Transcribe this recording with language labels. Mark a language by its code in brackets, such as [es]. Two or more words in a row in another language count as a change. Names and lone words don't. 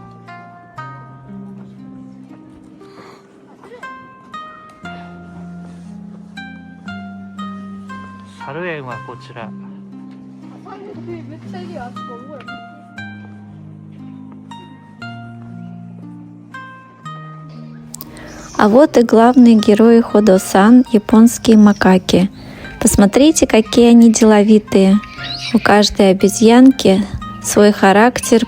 [ja] 猿園はこちら。めっちゃいるよ、あそこ。ほら。 [ru] А вот и главные герои Ходо-сан, японские макаки. Посмотрите, какие они деловитые. У каждой обезьянки свой характер.